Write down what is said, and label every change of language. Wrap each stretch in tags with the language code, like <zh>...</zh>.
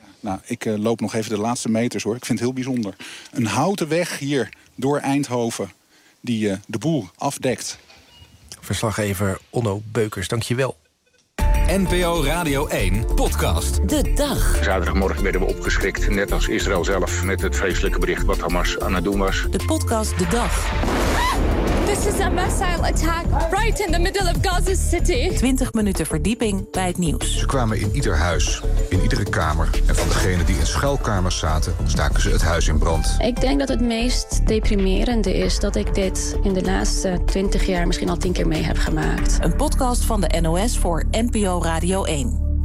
<nl>Nou, ik loop nog even de laatste meters, hoor. Ik vind het heel bijzonder. Een houten weg hier door Eindhoven die de boel afdekt. Verslaggever Onno Beukers, dank je wel. NPO Radio 1, podcast. De dag. Zaterdagmorgen werden we opgeschrikt, net als Israël zelf, met het vreselijke bericht wat Hamas aan het doen was. De podcast De Dag.</nl> <en>This is a missile attack right in the middle of Gaza City.</en> <nl>20 minuten verdieping bij het nieuws. Ze kwamen in ieder huis, in iedere kamer. En van degenen die in schuilkamers zaten, staken ze het huis in brand. Ik denk dat het meest deprimerende is dat ik dit in de laatste 20 jaar misschien al 10 keer mee heb gemaakt. Een podcast van de NOS voor NPO Radio 1.</nl>